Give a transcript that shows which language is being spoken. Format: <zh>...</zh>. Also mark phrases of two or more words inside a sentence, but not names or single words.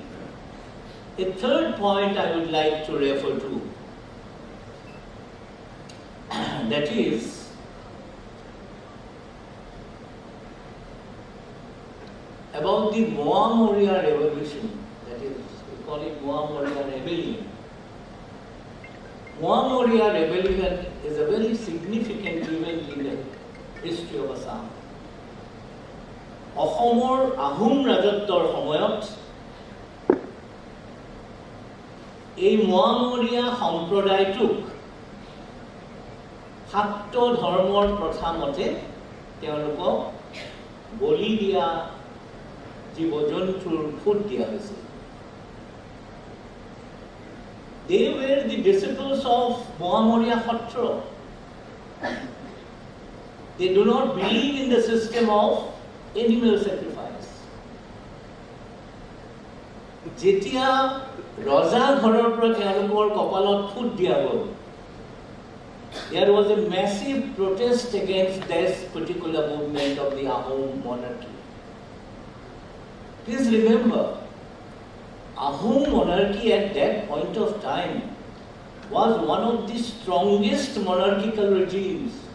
<en>A third point I would like to refer to, that is, about the Moa-Moria revolution, that is, we call it Moa-Moria rebellion. Moa-Moria rebellion is a very significant event in the history of Assam.</en> <as>অসমৰ আহোম ৰাজত্বৰ সময়ত এই মোৱামৰীয়া সম্প্ৰদায়টোক শাক্ত ধৰ্মৰ প্ৰথা মতে তেওঁলোকক বলি দিয়া জীৱ-জন্তুৰ ফুট দিয়া হৈছিল।</as> <en>They were the disciples of Moamoria Khatra. They do not believe in the system of animal sacrifice.</en> <as>Jetia Raja Ghorar পৰা তেওঁলোকৰ কপালত ফুট দিয়া হ'ল,</as> <en>there was a massive protest against this particular movement of the Ahom monarchy. Please remember, Ahom monarchy at that point of time was one of the strongest monarchical regimes.</en>